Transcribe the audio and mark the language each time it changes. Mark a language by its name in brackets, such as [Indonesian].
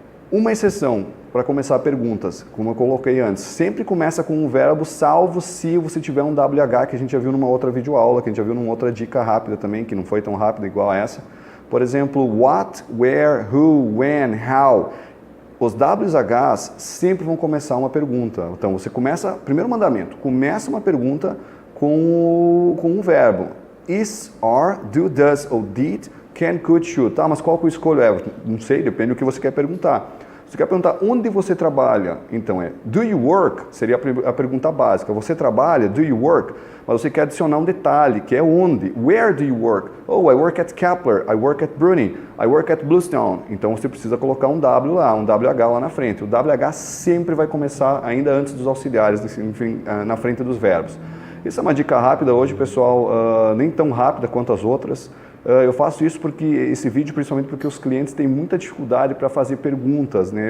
[Portuguese] Uma exceção para começar perguntas, como eu coloquei antes, sempre começa com um verbo, salvo se você tiver um WH, que a gente já viu numa outra videoaula, que a gente já viu numa outra dica rápida também, que não foi tão rápida igual a essa. Por exemplo, what, where, who, when, how. Os WHs sempre vão começar uma pergunta. Então, você começa, primeiro mandamento, começa uma pergunta com um verbo. [English] Is, are, do, does ou did, can, could, should. [Portuguese] Tá, mas qual que eu escolho? Não sei, depende do que você quer perguntar. Você quer perguntar onde você trabalha? Então [English] do you work? [Portuguese] Seria a pergunta básica. Você trabalha? [English] Do you work? [Portuguese] Mas você quer adicionar um detalhe, que é onde? [English] Where do you work? Oh, I work at Kepler, I work at Bruning, I work at Bluestone. [Portuguese] Então você precisa colocar um W lá, um WH lá na frente. O WH sempre vai começar ainda antes dos auxiliares, enfim, na frente dos verbos. Isso é uma dica rápida hoje, pessoal, nem tão rápida quanto as outras. Eu faço isso porque esse vídeo, principalmente porque os clientes têm muita dificuldade para fazer perguntas, né?